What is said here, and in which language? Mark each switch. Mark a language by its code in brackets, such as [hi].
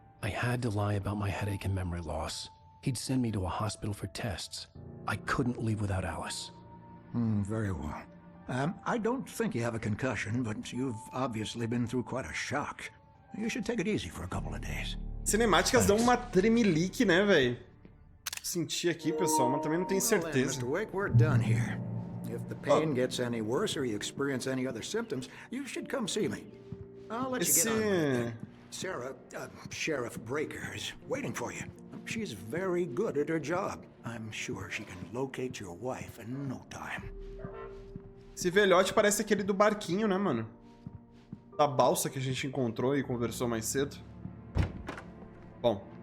[en] I had to lie about my headache and memory loss. He'd send me to a hospital for tests. I couldn't leave without Alice. Very well. I don't think you have a concussion, but you've obviously been through quite a shock. You should take it easy for a couple of days. [pt] Cinemáticas dão uma tremelique, né, velho? Senti aqui, pessoal, mas também não tenho certeza. [en] Mr. Wake, we're done here. If the pain gets any worse or you experience any other symptoms, you should come see me. I'll let you get on with it. Sarah, Sheriff Breaker, is waiting for you. She's very good at her job. I'm sure she can locate your wife in no time. [pt] Esse velhote parece aquele do barquinho, né, mano? Da balsa que a gente encontrou e conversou mais cedo. Bom.